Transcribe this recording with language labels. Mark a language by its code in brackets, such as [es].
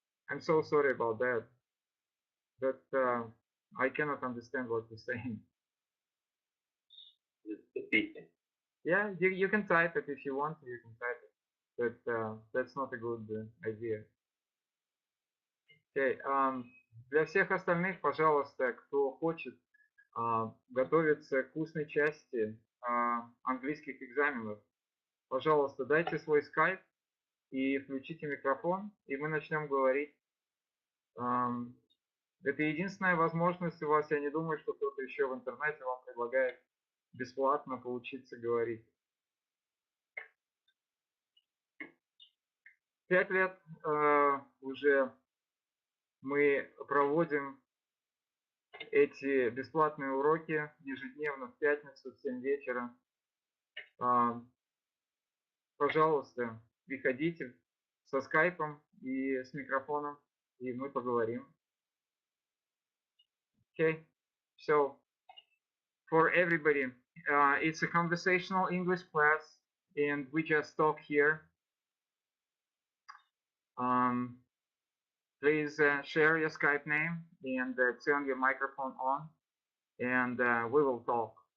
[en] I'm so sorry about that. But I cannot understand what you're saying. Yeah, you can type it if you want to. You can type it, but that's not a good idea. Okay. [ru] Для всех остальных, пожалуйста, кто хочет готовиться к устной части английских экзаменов, пожалуйста, дайте свой скайп и включите микрофон, и мы начнем говорить. Это единственная возможность у вас. Я не думаю, что кто-то еще в интернете вам предлагает бесплатно поучиться говорить. 5 лет уже мы проводим эти бесплатные уроки ежедневно в пятницу в 7 вечера. Пожалуйста, приходите со скайпом и с микрофоном, и мы поговорим. [en] Okay, so for everybody, it's a conversational English class, and we just talk here. Please share your Skype name and turn your microphone on, and we will talk.